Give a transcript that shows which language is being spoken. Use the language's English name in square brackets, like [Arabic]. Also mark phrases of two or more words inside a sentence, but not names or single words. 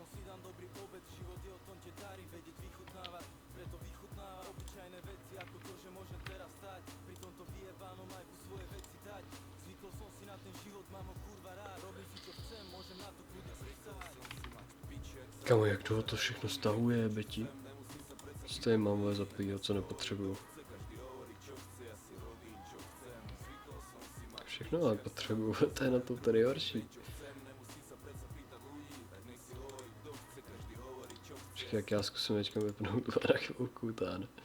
[Slovak] dám dobrý obed, život je o tom te darí vedieť vychutnávať. Preto vychutnáva obyčajné veci, ako to, že môžem teraz stať pri tomto vyjebanom majku svoje veci dať. Zvykol som si na ten život, mám ho kurva rád, robím si čo chcem, môžem na to kľudne prisahať. Kamo, [Czech] jak toho to všechno stahuje, Beti? Stejně mám vole zapojit, co nepotřebuju. Všechno ale potřebuju, to je na to tady horší. Počkej, jak já zkusím teďka vypnout na chvilku, táne.